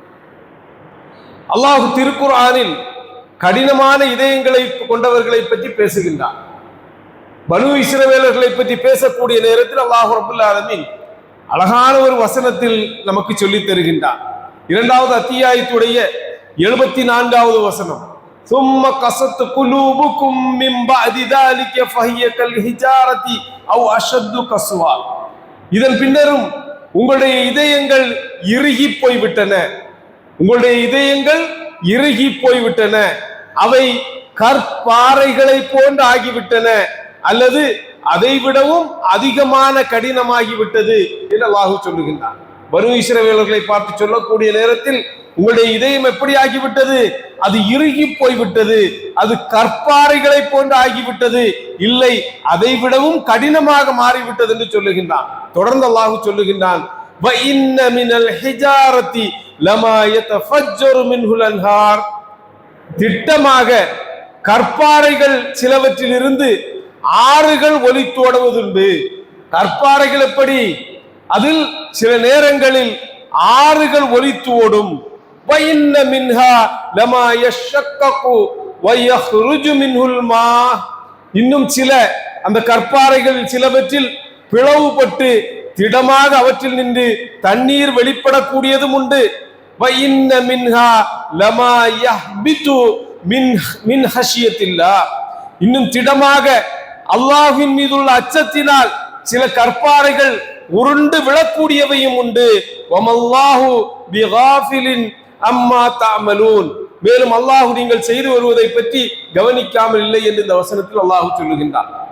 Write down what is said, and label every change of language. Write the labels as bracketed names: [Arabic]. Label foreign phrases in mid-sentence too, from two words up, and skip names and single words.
[Tamil] அல்லாஹ் திருக்குர்ஆனில் கடினமான இதயங்களை கொண்டவர்களை பற்றி பேசுகின்றார். பனு இஸ்ரவேலர்களை பற்றி பேசக்கூடிய நேரத்தில் [Arabic] الله رب العالمين [Tamil] அழகான ஒரு வசனத்தில் நமக்கு சொல்லித் தருகின்றார். 2வது அத்தியாயத்துடைய 74வது வசனம், [Arabic] ثم قست قلوبكم من بعد ذلك فهي كالحجارة أو أشد قسوة. [Tamil] இதன் பின்னரும் உங்களுடைய இதயங்கள் இறுகி போய்விட்டன, உங்களுடைய இதயங்கள் இறுகி போய்விட்டன, அவை கற்பாறைகளை போன்று ஆகிவிட்டன, அல்லது அதை விடவும் அதிகமான கடினமாகிவிட்டது என்று அல்லாஹ் சொல்லுகின்றார். பனு இஸ்ரவேலர்களை பார்த்து சொல்லக்கூடிய நேரத்தில் உங்களுடைய இதயம் எப்படி ஆகிவிட்டது? அது இறுகி போய்விட்டது, அது கற்பாறைகளை போன்று ஆகிவிட்டது, இல்லை அதை விடவும் கடினமாக மாறிவிட்டது என்று சொல்லுகின்றான். தொடர்ந்து அல்லாஹ் சொல்லுகின்றான், [Arabic] وَإِنَّ مِنَ الْحِجَارَةِ لَمَا يَتَفَجَّرُ مِنْهُ الْأَنْهَارُ. [Tamil] திட்டமாக கற்பாறைகள் சிலவற்றில் இருந்து ஆறுகள் ஒலித்தோடுவதுண்டு. கற்பாறைகள் எப்படி? அதில் சில நேரங்களில் ஆறுகள் ஒலித்து ஓடும். [Arabic] وَإِنَّ مِنْهَا لَمَا يَشَّقَّقُ وَيَخْرُجُ مِنْهُ الْمَاءُ. [Tamil] இன்னும் சில அந்த கற்பாறைகள் சிலவற்றில் பிளவுபட்டு திடமாக அவற்றில் நின்று தண்ணீர் வெளிப்படக்கூடியதும் உண்டு. [Arabic] وَإِنَّ مِنْهَا لَمَا يَهْبِطُ مِنْ خَشْيَةِ اللَّهِ. [Tamil] இன்னும் திடமாக அல்லாஹ்வின் மீதுள்ள அச்சத்தினால் சில கற்பாறைகள் உருண்டு விழக்கூடியவையும் உண்டு. [Arabic] وما الله بغافل عما تعملون. [Tamil] மேலும் அல்லாஹ் நீங்கள் செய்து வருவதை பற்றி கவனிக்காமல் இல்லை என்று இந்த வசனத்தில் அல்லாஹ் சொல்லுகின்றார்.